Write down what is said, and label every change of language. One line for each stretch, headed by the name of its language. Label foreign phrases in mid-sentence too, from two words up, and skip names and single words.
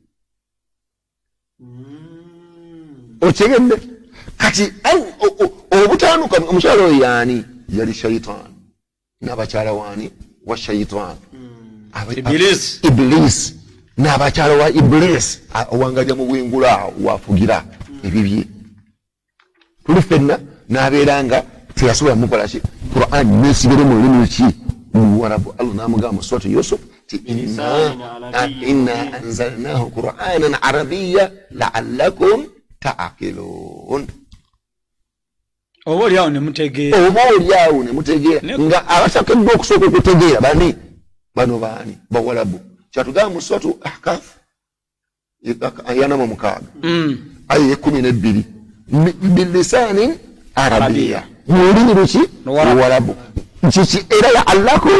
Ganda: okyegedde kati obutaanuka omukyalo oyo yaani yali shayitaani n'abakyala waani wa shayitaani Iblis n'abakyala wa Iblis owangaja mu bwengula awo wafugira ebibye tuli ffenna n'abeera nga teyasobola mukola ki Qur'an nesigere mu lulimi ki luwarabu Allah n'amugamba mu suratu Yusuf ti
Arabic: إنا أنزلناه قرآنا عربيا لعلكم تعقلون
Ganda: oba oli awo ne mutegeera nga abatakedde okusooka okutegeera bano baani bawalabu kyatugamba mu suratu Ahkaf ayana mu 6 aya 12
Arabic: بلسان عربي
Ganda: mulimi luki luwarabu kiki era la'allakum